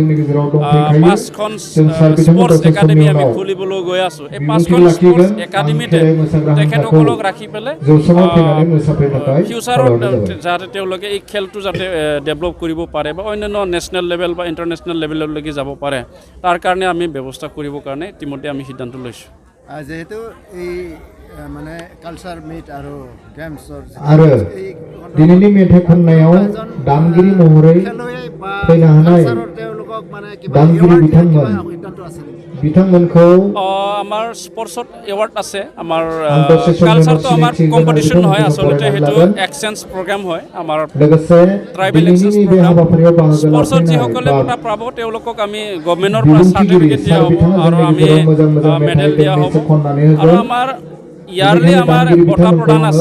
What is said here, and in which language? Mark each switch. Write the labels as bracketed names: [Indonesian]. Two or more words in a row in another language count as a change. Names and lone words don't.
[Assamese] 5খন [English] sports academy [Assamese] আমি খুলিবলৈ গৈ আছোঁ এই 5খন [English] sports academyতে [Assamese] তেখেতসকলক ৰাখি পেলাই ফিউচাৰত যাতে তেওঁলোকে এই খেলটো যাতে ডেভেলপ কৰিব পাৰে বা অন্যান্য [English] national level [Assamese] বা [English] international levelলৈকে [Assamese] যাব পাৰে তাৰ কাৰণে আমি ব্যৱস্থা কৰিবৰ কাৰণে ইতিমধ্যে আমি সিদ্ধান্ত লৈছোঁ যেহেতু এই মানে [English] culture meet [Assamese] আৰু গেমছৰ [Bodo] আৰু दिननि मेथा खननायाव दामगिरि महरै फैनो हानाय दामगिरि बिथांमोनखौ [Assamese] আমাৰ স্পৰ্টছত এৱাৰ্ড আছে আমাৰ কালচাৰটো আমাৰ কম্পিটিশ্যন নহয় আচলতে সেইটো [English] exchange program [Assamese] হয় আমাৰ [English] tribal exchange program [Assamese] স্পৰ্টছত যিসকলে বঁটা পাব তেওঁলোকক আমি গভৰ্ণমেণ্টৰ পৰা চাৰ্টিফিকেট দিয়া হ'ব আৰু আমি মেডেল দিয়া হ'ব আৰু আমাৰ ইয়াৰলি আমাৰ বঁটা প্ৰদান আছে